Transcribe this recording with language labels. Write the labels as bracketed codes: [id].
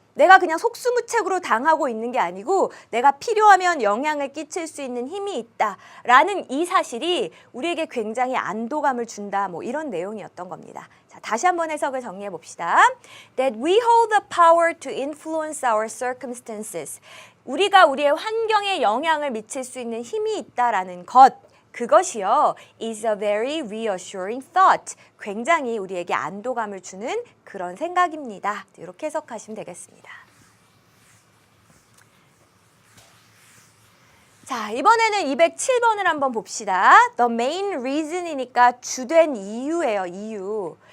[ko] 내가 그냥 속수무책으로 당하고 있는 게 아니고 내가 필요하면 영향을 끼칠 수 있는 힘이 있다라는 이 사실이 우리에게 굉장히 안도감을 준다. 뭐 이런 내용이었던 겁니다. 자, 다시 한번 해석을 정리해 봅시다. [en] That we hold the power to influence our circumstances. [ko] 우리가 우리의 환경에 영향을 미칠 수 있는 힘이 있다라는 것. 그것이요, [en] is a very reassuring thought. [ko] 굉장히 우리에게 안도감을 주는 그런 생각입니다. 이렇게 해석하시면 되겠습니다. 자, 이번에는 207번을 한번 봅시다. [en] The main reason [ko] 이니까 주된 이유예요, 이유.